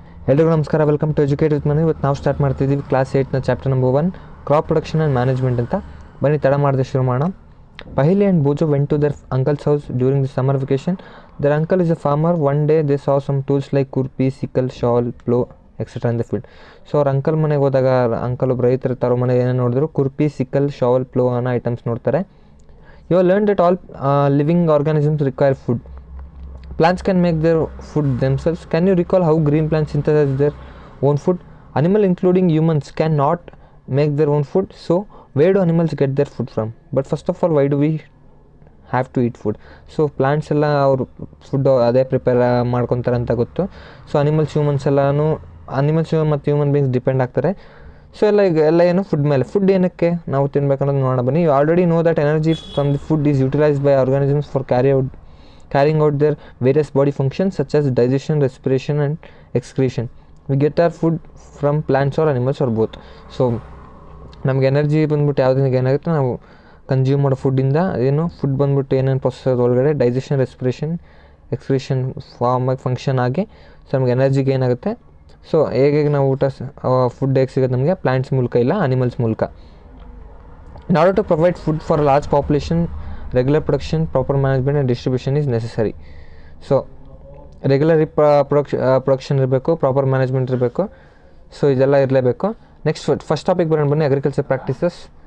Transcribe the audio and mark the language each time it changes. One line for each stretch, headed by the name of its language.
Kannada: ಎಲ್ರಿಗೂ ನಮಸ್ಕಾರ, welcome to educate with ಮನಿ. ಇವತ್ತು ನಾವು ಸ್ಟಾರ್ಟ್ ಮಾಡ್ತಿದ್ದೀವಿ class 8ನ chapter number 1 crop production and management ಅಂತ. ಬನ್ನಿ ತಡ ಮಾಡದೆ ಶುರು ಮಾಡೋಣ.
English: Pahili and Bojo went to their uncle's house during the summer vacation. Their uncle is a farmer. One day they saw some tools like kurpi, sickle, shawl, plow, etc. in the field.
Kannada: So ಅವ್ರ uncle ಮನೆಗೆ ಹೋದಾಗ uncle ಒಬ್ಬರು ರೈತರ ಇರ್ತಾರೋ ಮನೆಗೆ ಏನೋ ನೋಡಿದ್ರು, Kurpi, sickle, ಶಾವಲ್, flow ಅನ್ನೋ ಐಟಮ್ಸ್ ನೋಡ್ತಾರೆ.
English: You are learn that all living organisms require food. Plants can make their food themselves. Can you recall how green plants synthesize their own food? Animals, including humans, cannot make their own food. So, where do animals get their food from? But first of all, why do we have to eat food?
Kannada: So, plants ಎಲ್ಲ ಅವರು food ಅದೇ prepare ಮಾಡ್ಕೊತಾರೆ ಅಂತ ಗೊತ್ತು. So humans ಎಲ್ಲನೂ ಮತ್ತು human beings depend ಆಗ್ತಾರೆ. So ಎಲ್ಲ ಏನು ಫುಡ್ ಮೇಲೆ. ಫುಡ್ ಏನಕ್ಕೆ ನಾವು ತಿನ್ಬೇಕನ್ನೋದು ನೋಡೋಣ ಬನ್ನಿ.
English: You already know that energy from the food is utilised by organisms for carrying out their various body functions such as digestion, respiration and excretion. We get our food from plants or animals or both.
Kannada: So ನಮಗೆ energy ಬಂದ್ಬಿಟ್ಟು ಯಾವುದರಿಂದ ಏನಾಗುತ್ತೆ, ನಾವು consume ಮಾಡೋ ಫುಡ್ಡಿಂದ ಏನು food ಬಂದ್ಬಿಟ್ಟು ಏನೇನು process ಒಳಗಡೆ ಡೈಜೆಷನ್, ರೆಸ್ಪಿರೇಷನ್, ಎಕ್ಸ್ಕ್ರೀಷನ್ ಫಾರ್ಮಾಗಿ ಫಂಕ್ಷನ್ ಆಗಿ ಸೊ ನಮಗೆ ಎನರ್ಜಿಗೆ ಏನಾಗುತ್ತೆ. ಸೊ ಹೇಗೆ ನಾವು ಫುಡ್ ಹೇಗೆ ಸಿಗುತ್ತೆ ನಮಗೆ ಪ್ಲಾಂಟ್ಸ್ ಮೂಲಕ ಇಲ್ಲ ಅನಿಮಲ್ಸ್ ಮೂಲಕ.
English: In order to provide food for a large population, regular production, proper management and distribution is necessary.
Kannada: So regular production ಇರಬೇಕು, ಪ್ರಾಪರ್ ಮ್ಯಾನೇಜ್ಮೆಂಟ್ ಇರಬೇಕು. ಸೊ ಇದೆಲ್ಲ ಇರಲೇಬೇಕು. ನೆಕ್ಸ್ಟ್ ಫಸ್ಟ್ ಟಾಪಿಕ್ ಬರೋಣ ಬನ್ನಿ. Agriculture practices.